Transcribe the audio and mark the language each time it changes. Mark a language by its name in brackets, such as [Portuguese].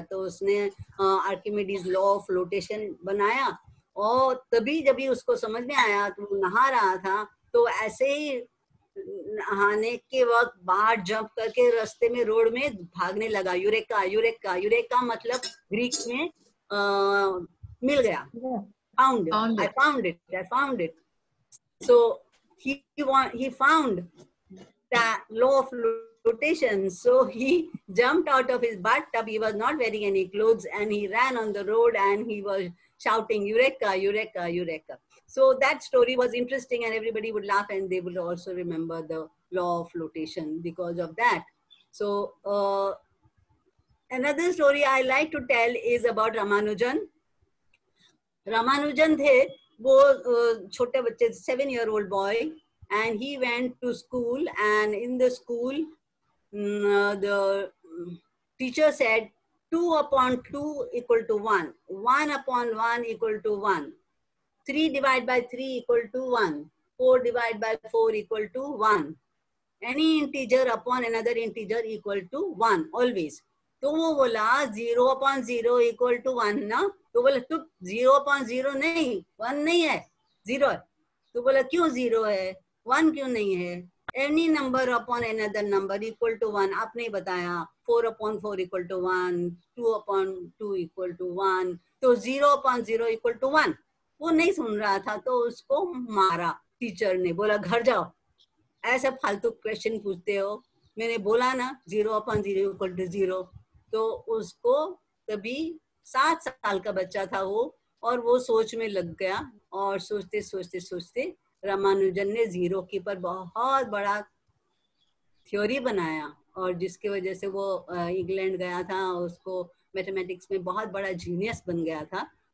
[Hindi] तो उसने Archimedes law of flotation बनाया, और तभी जब उसको समझ में आया तो वो नहा रहा था, तो ऐसे ही नहाने के वक्त बाहर जंप करके रास्ते में रोड में भागने लगा, यूरेका यूरेका। यूरेका मतलब ग्रीक में मिल गया, [English] found it. I found it. So he found that law of flotation. So he jumped out of his bathtub. He was not wearing any clothes, and he ran on the road and he was shouting Eureka, Eureka, Eureka. So that story was interesting, and everybody would laugh, and they would also remember the law of flotation because of that. So another story I like to tell is about Ramanujan. Ramanujan [Hindi] थे वो छोटे बच्चे, [English] 7-year-old boy, and he went to school, and in the school the teacher said 2 upon 2 equal to 1, 1 upon 1 equal to 1, 3 divided by 3 equal to 1, 4 divided by 4 equal to 1, any integer upon another integer equal to 1 always. [Hindi] तो वो बोला 0 upon 0 equal to 1 ना, तो बोला तो 0 upon 0 नहीं, 1 नहीं है, 0 है। तो बोला क्यों 0 है, 1 क्यों नहीं है, [English] any number upon another number equal to 1, [Hindi] आपने बताया 4 upon 4 equal to 1, 2 upon 2 equal to 1, तो 0 upon 0 equal to 1। वो नहीं सुन रहा था, तो उसको मारा टीचर ने, बोला घर जाओ, ऐसा फालतू क्वेश्चन पूछते हो, मैंने बोला ना 0 upon 0 equal to 0। तो उसको तभी 7 साल का बच्चा था वो, और वो सोच में लग गया, और सोचते सोचते सोचते रामानुजन ने जीरो के पर बहुत बड़ा थ्योरी बनाया, और जिसकी वजह से वो इंग्लैंड गया था, उसको मैथमेटिक्स में बहुत बड़ा जीनियस बन गया था।